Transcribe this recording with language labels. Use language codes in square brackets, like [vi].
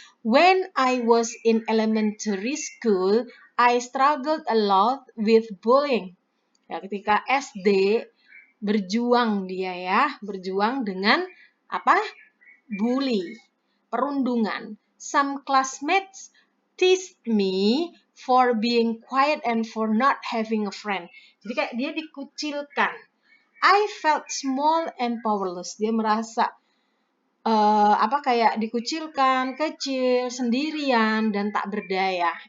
[en] When I was in elementary school, I struggled a lot with bullying. [id] Ya, ketika SD berjuang dia ya, berjuang dengan apa? Bully, perundungan. [en] Some classmates teased me for being quiet and for not having a friend. [id] Jadi kayak dia dikucilkan. [en] I felt small and powerless. [id] Dia merasa kayak dikucilkan, kecil, sendirian, dan tak berdaya.